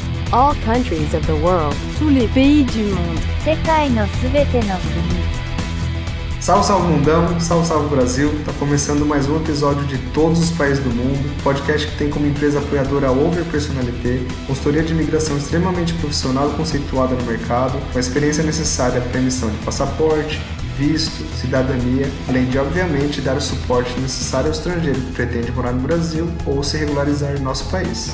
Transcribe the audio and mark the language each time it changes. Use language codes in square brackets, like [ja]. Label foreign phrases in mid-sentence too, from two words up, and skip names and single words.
[en] all countries of the world, [fr] tous les pays du monde, [ja] 世界のすべての国。 [pt] Salve, salve mundão, salve, salve Brasil, tá começando mais um episódio de Todos os Países do Mundo, podcast que tem como empresa apoiadora a Over Personalité, consultoria de imigração extremamente profissional e conceituada no mercado, com a experiência necessária para a emissão de passaporte, visto, cidadania, além de, obviamente, dar o suporte necessário ao estrangeiro que pretende morar no Brasil ou se regularizar no nosso país.